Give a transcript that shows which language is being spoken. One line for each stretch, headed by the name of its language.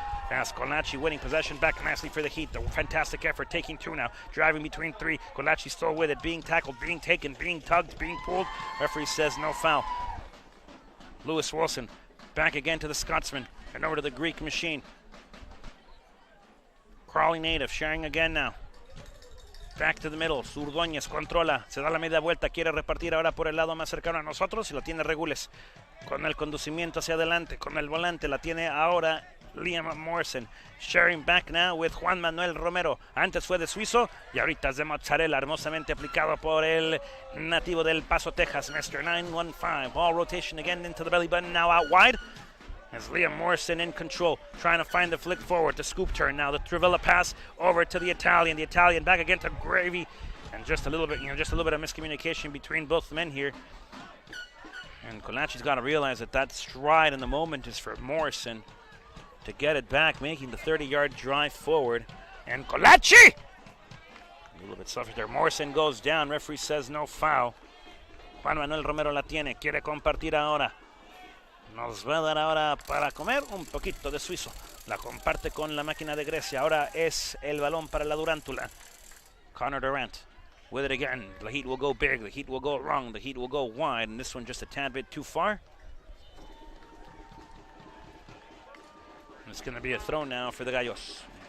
English: As Colachi winning possession back nicely for the Heat. The fantastic effort, taking two now. Driving between three. Colachi still with it. Being tackled, being taken, being tugged, being pulled. Referee says no foul. Lewis Wilson back again to the Scotsman. And over to the Greek machine. Crawling native, sharing again now. Back to the middle,
Spanish: Zurdoñez controla, se da la media vuelta, quiere repartir ahora por el lado más cercano a nosotros y la tiene Regules. Con el conducimiento hacia adelante, con el volante, la tiene ahora Liam Morrison.
English: Sharing back now with
Spanish: Juan Manuel Romero. Antes fue de suizo y ahorita es de mozzarella, hermosamente aplicado por el nativo del Paso, Texas, Mr. 915.
English: Ball rotation again into the belly button, now out wide. As Liam Morrison in control, trying to find the flick forward, the scoop turn now, the Trivella pass over to the Italian back again to Gravy, and just a little bit, just a little bit of miscommunication between both men here. And Colachi's got to realize that stride in the moment is for Morrison to get it back, making the 30-yard drive forward. And Colachi, a little bit suffered there. Morrison goes down. Referee says no foul. Juan Manuel Romero
Spanish: la tiene, quiere compartir ahora. Nos va a dar ahora para comer un poquito de suizo. La comparte con la máquina de Grecia. Ahora es el balón para la Durántula.
English: Connor Durant with it again. The Heat will go big. The Heat will go wrong. The Heat will go wide. And this one just a tad bit too far. And it's going to be a throw now for the Gallos.